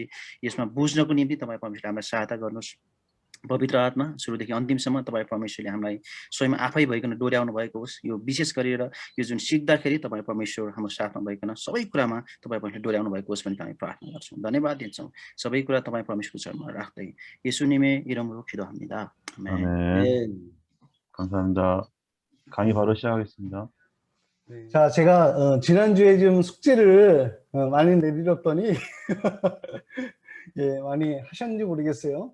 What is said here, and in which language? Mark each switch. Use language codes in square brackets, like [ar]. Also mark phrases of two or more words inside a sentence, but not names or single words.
[ne] यसमा बुझ्नको निम्ति तपाईँ परमेश्वरले हामीलाई सहायता गर्नुहोस्। पवित्र आत्मा सुरुदेखि अन्तिमसम्म तपाईँ परमेश्वरले हामीलाई स्वयं आफै भइकन डोर्याउनु भएको होस्। यो विशेष गरेर यो जुन सिक्दाखेरि तपाईँ परमेश्वर हाम्रो साथमा भइकन सबै कुरामा तपाईँ परमेश्वरले डोर्याउनु भएको होस् भन्ने हामी प्रार्थना गर्छौँ। धन्यवाद दिन्छौँ सबै कुरा तपाईँ परमेश्वरको चरणमा राख्दै। [ko] 예수님의 이름으로 기도합니다. 아멘. 아멘. 감사합니다. 강의 바로 시작하겠습니다. 자, 제가 지난주에 좀 숙제를 많이 내드렸더니 예, 많이 하셨는지 모르겠어요.